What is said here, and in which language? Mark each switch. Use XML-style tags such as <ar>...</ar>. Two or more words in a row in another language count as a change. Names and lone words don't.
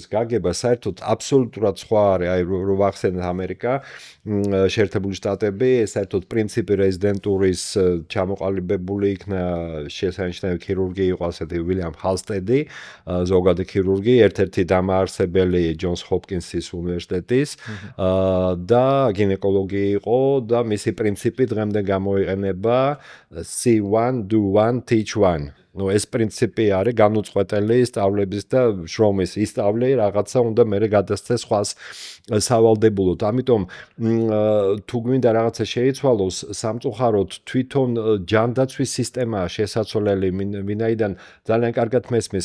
<ka>გაგება საერთოდ აბსოლუტურად სხვა არის, აი რო ვახსენეთ ამერიკა, შეერთებული შტატები, საერთოდ პრინციპი რეზიდენტურის ჩამოყალიბებული იქნა შესანიშნავი ქირურგი იყო ასეთი უილიამ ჰალსტედი, ზოგადი ქირურგი, ერთ-ერთი დამაარსებელი ჯონს ჰოპკინსის უნივერსიტეტის და გინეკოლოგი იყო და მისი პრინციპი დღემდე გამოიყენება</ka> <en>see one, do one, teach one.</en> <ka>ეს პრინციპი არის განუწყვეტელი სწავლების და შრომის ისწავლე რაღაცა უნდა მე გადასცეს სხვას სავალდებულოდ. ამიტომ თუ გვინდა რაღაცა შეიცვალოს, სამწუხაროდ თვითონ ჯანდაცვის სისტემაა შესაძლებელი, ვინაიდან ძალიან კარგად მესმის</ka>